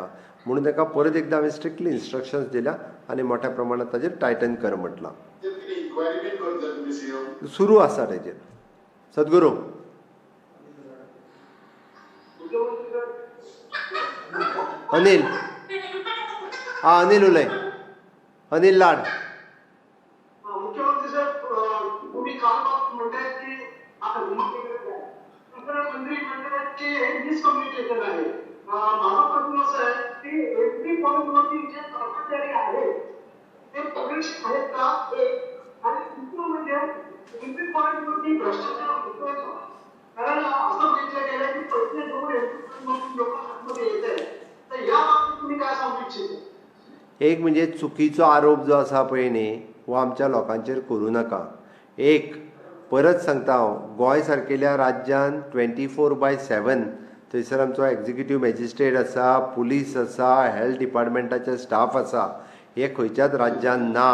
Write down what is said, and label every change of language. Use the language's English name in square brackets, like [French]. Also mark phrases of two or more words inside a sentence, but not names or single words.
[Konkani] म्हणून ताका परत एकदां हांवें [English] strictly instructions [Konkani] दिल्या आनी मोठ्या प्रमाणांत ताजेर टायटन कर म्हटलां. इन्क्वायरी बीन करता तुमी सीएम? सुरू आसा तेजेर. सद्गुरू अनिल अनिल उलय. अनिल लाड. [Marathi] मुख्यमंत्री साहेब, तुम्ही काल म्हणतायत की आता मंत्रिमंडळाचे डिस्कम्युनिकेशन आहे. माझा प्रश्न असा आहे की एंट्री पॉईंटवरती जे कर्मचारी आहेत ते परीक्षित आहेत का, आणि दुसरं म्हणजे एंट्री पॉईंटवरती भ्रष्टाचार होतोय का? कारण असं बघितलं गेलं की पैसे देऊन एंट्री पॉईंटवरती लोक आतमध्ये येत आहेत. तर या बाबतीत तुम्ही काय सांगू इच्छिता? [Konkani] एक म्हणजे चुकीचो आरोप जो आसा पळय न्ही, हो आमच्या लोकांचेर करूं नाका. एक परत सांगता हांव, गोंय सारकेल्या राज्यान 24/7 थंयसर आमचो [English] executive magistrate [Konkani] आसा, पुलीस आसा, हेल्थ डिपार्टमेंटाचे स्टाफ आसा. हे खंयच्याच राज्यान ना.